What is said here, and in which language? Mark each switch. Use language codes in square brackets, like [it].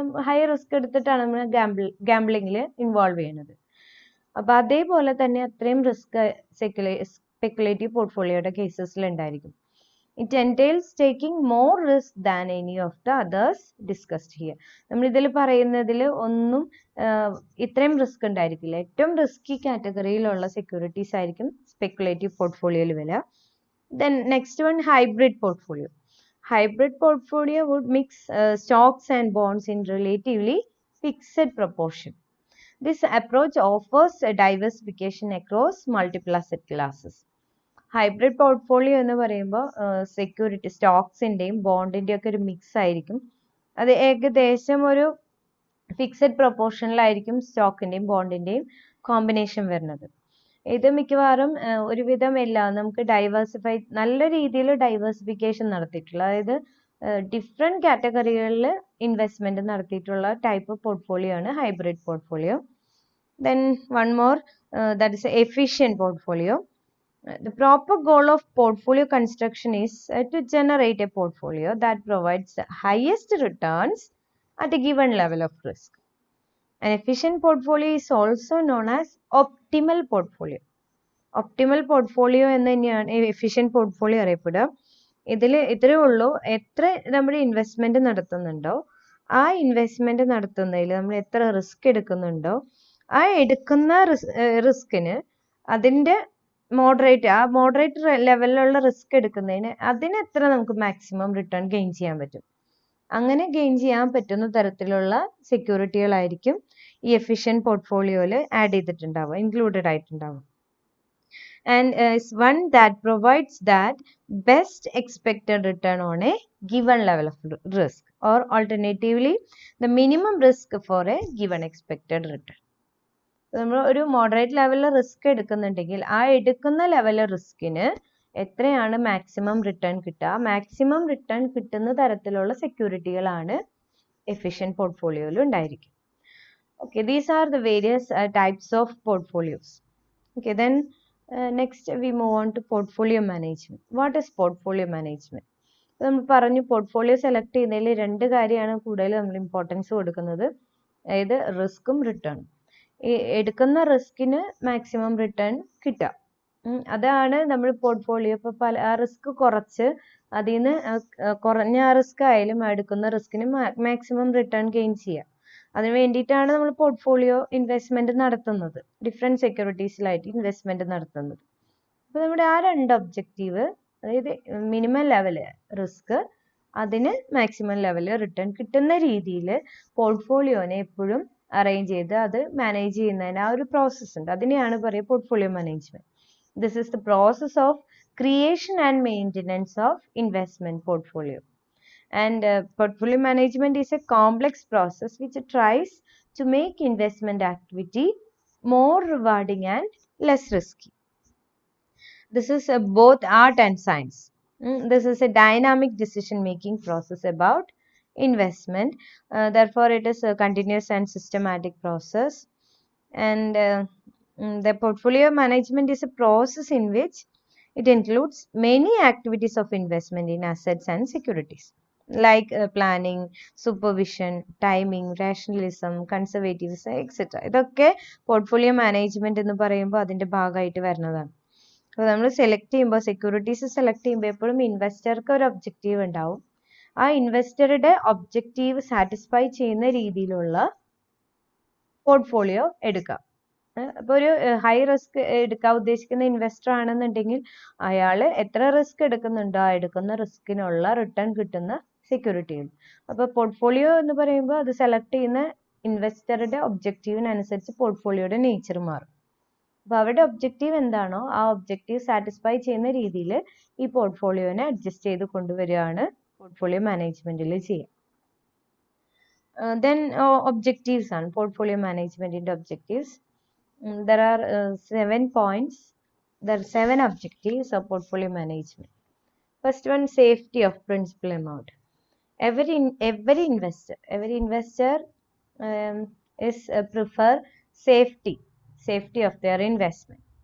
[ml] High risk എടുത്തിട്ടാണ് നമ്മൾ ഗാംബ്ലിങ്ങിൽ involve ചെയ്യുന്നത്. അപ്പൊ അതേപോലെ തന്നെ അത്രയും റിസ്ക് സ്പെക്കുലേറ്റീവ് പോർട്ട്ഫോളിയോയുടെ കേസസിൽ ഉണ്ടായിരിക്കും. [en] It entails taking more risk than any of the others discussed here. [ml] നമ്മൾ ഇതിൽ പറയുന്നതിൽ ഒന്നും ഇത്രയും റിസ്ക് ഉണ്ടായിരിക്കില്ല. ഏറ്റവും റിസ്കി കാറ്റഗറിയിലുള്ള സെക്യൂരിറ്റീസ് ആയിരിക്കും സ്പെക്കുലേറ്റീവ് പോർട്ട്ഫോളിയോയിൽ വരിക. [en] then next one, [ml] hybrid portfolio. [en] Hybrid portfolio would mix stocks and bonds in relatively fixed proportion. This approach offers a diversification across multiple asset classes. [ml] Hybrid portfolio എന്ന് പറയുമ്പോൾ security സ്റ്റോക്സിൻ്റെയും ബോണ്ടിൻ്റെയും ഒക്കെ ഒരു mix ആയിരിക്കും. അത് ഏകദേശം ഒരു ഫിക്സഡ് പ്രൊപ്പോർഷനിലായിരിക്കും സ്റ്റോക്കിൻ്റെയും ബോണ്ടിൻ്റെയും കോമ്പിനേഷൻ വരുന്നത്. ഇത് മിക്കവാറും ഒരുവിധം എല്ലാം നമുക്ക് നല്ല രീതിയിൽ ഡൈവേഴ്സിഫിക്കേഷൻ നടത്തിയിട്ടുള്ള, അതായത് ഡിഫറെൻറ്റ് കാറ്റഗറികളിൽ ഇൻവെസ്റ്റ്മെൻറ്റ് നടത്തിയിട്ടുള്ള ടൈപ്പ് പോർട്ട്ഫോളിയോ ആണ് hybrid portfolio. [en] Then one more, that is efficient portfolio. The proper goal of portfolio construction is to generate a portfolio that provides the highest returns at a given level of risk. An efficient portfolio is also known as optimal portfolio. [ml] Optimal portfolio എന്ന് തന്നെയാണ് efficient portfolio അറിയപ്പെടുക. ഇതിൽ ഇത്രയേ ഉള്ളൂ, എത്ര നമ്മൾ investment നടത്തുന്നുണ്ടോ ആ investment നടത്തുന്നതിൽ നമ്മൾ എത്ര റിസ്ക് എടുക്കുന്നുണ്ടോ ആ എടുക്കുന്ന റിസ്കിന് അതിൻ്റെ മോഡറേറ്റ് ലെവലിലുള്ള റിസ്ക് എടുക്കുന്നതിന് അതിന് എത്ര നമുക്ക് മാക്സിമം റിട്ടേൺ ഗെയിൻ ചെയ്യാൻ പറ്റും, അങ്ങനെ ഗെയിൻ ചെയ്യാൻ പറ്റുന്ന തരത്തിലുള്ള സെക്യൂരിറ്റികളായിരിക്കും ഈ efficient പോർട്ട്ഫോളിയോയിൽ add ചെയ്തിട്ടുണ്ടാവുക, included ആയിട്ടുണ്ടാവുക. [en] And is one that provides that best expected return on a given level of risk, or alternatively the minimum risk for a given expected return. [ml] നമ്മൾ ഒരു moderate ലെവലിൽ റിസ്ക് എടുക്കുന്നുണ്ടെങ്കിൽ ആ എടുക്കുന്ന ലെവൽ റിസ്കിന് എത്രയാണ് maximum return കിട്ടുക, maximum return കിട്ടുന്ന തരത്തിലുള്ള സെക്യൂരിറ്റികളാണ് efficient പോർട്ട്ഫോളിയോയിൽ ഉണ്ടായിരിക്കും. [en] Okay, these are the various types of portfolios. Okay, then next we move on to portfolio management. What is portfolio management? [ml] നമ്മൾ പറഞ്ഞു പോർട്ട്ഫോളിയോ സെലക്ട് ചെയ്യുന്നതിൽ രണ്ട് കാര്യമാണ് കൂടുതൽ നമ്മൾ ഇമ്പോർട്ടൻസ് കൊടുക്കുന്നത്, അതായത് റിസ്ക്കും റിട്ടേൺ. ഈ എടുക്കുന്ന റിസ്കിന് മാക്സിമം റിട്ടേൺ കിട്ടുക, അതാണ് നമ്മൾ പോർട്ട്ഫോളിയോ. ഇപ്പോൾ പല റിസ്ക് കുറച്ച് അതിൽ നിന്ന് കുറഞ്ഞ റിസ്ക് ആയാലും എടുക്കുന്ന റിസ്കിന് മാക്സിമം റിട്ടേൺ ഗെയിൻ ചെയ്യുക. അതിന് വേണ്ടിയിട്ടാണ് നമ്മൾ പോർട്ട്ഫോളിയോ ഇൻവെസ്റ്റ്മെന്റ് നടത്തുന്നത്, ഡിഫറെൻറ്റ് സെക്യൂരിറ്റീസിലായിട്ട് ഇൻവെസ്റ്റ്മെന്റ് നടത്തുന്നത്. അപ്പോൾ നമ്മുടെ ആ രണ്ട് ഒബ്ജക്റ്റീവ്, അതായത് മിനിമം ലെവല് റിസ്ക്, അതിന് മാക്സിമം ലെവല് റിട്ടേൺ കിട്ടുന്ന രീതിയിൽ പോർട്ട്ഫോളിയോനെ എപ്പോഴും അറേഞ്ച് ചെയ്ത് അത് മാനേജ് ചെയ്യുന്നതിന് ആ ഒരു പ്രോസസ്സ് ഉണ്ട്, അതിനെയാണ് പറയുക portfolio management. [en] This is the process of creation and maintenance of investment portfolio. And portfolio management is a complex process which tries to make investment activity more rewarding and less risky. This is both art and science. This is a dynamic decision making process about investment. Therefore, it is a continuous and systematic process. And the portfolio management is a process in which it includes many activities of investment in assets and securities, like planning, supervision, timing, rationalism, conservatism, etc. [ml] ഇതൊക്കെ portfolio management എന്ന് പറയുമ്പോൾ അതിന്റെ ഭാഗമായിട്ട് വരുന്നതാണ്. അപ്പോൾ നമ്മൾ select ചെയ്യുമ്പോൾ, securities select ചെയ്യുമ്പോൾ എപ്പോഴും ഇൻവെസ്റ്റർക്ക് ഒരു ഒബ്ജക്റ്റീവ് ഉണ്ടാവും. ആ ഇൻവെസ്റ്ററുടെ ഒബ്ജക്റ്റീവ് സാറ്റിസ്ഫൈ ചെയ്യുന്ന രീതിയിലുള്ള പോർട്ട്ഫോളിയോ എടുക്കാം. അപ്പോൾ ഒരു ഹൈ റിസ്ക് എടുക്കാൻ ഉദ്ദേശിക്കുന്ന ഇൻവെസ്റ്റർ ആണെന്നുണ്ടെങ്കിൽ അയാൾ എത്ര റിസ്ക് എടുക്കുന്നുണ്ടോ ആ എടുക്കുന്ന റിസ്കിനുള്ള റിട്ടേൺ കിട്ടുന്ന സെക്യൂരിറ്റികൾ. അപ്പോൾ പോർട്ട്ഫോളിയോ എന്ന് പറയുമ്പോൾ അത് സെലക്ട് ചെയ്യുന്ന ഇൻവെസ്റ്ററുടെ ഒബ്ജക്റ്റീവിനനുസരിച്ച് പോർട്ട്ഫോളിയോയുടെ നേച്ചർ മാറും. അപ്പോൾ അവരുടെ ഒബ്ജക്റ്റീവ് എന്താണോ ആ ഒബ്ജക്റ്റീവ് സാറ്റിസ്ഫൈ ചെയ്യുന്ന രീതിയിൽ ഈ പോർട്ട്ഫോളിയോനെ അഡ്ജസ്റ്റ് ചെയ്ത് കൊണ്ടുവരികയാണ് പോർട്ട്ഫോളിയോ മാനേജ്മെന്റിൽ ചെയ്യുക. [en] Then objectives [ml] ആണ് പോർട്ട്ഫോളിയോ മാനേജ്മെന്റിന്റെ objectives. [en] There are 7 points. There are 7 objectives of portfolio management. First one, safety of principal amount. Every investor is prefer safety of their investment.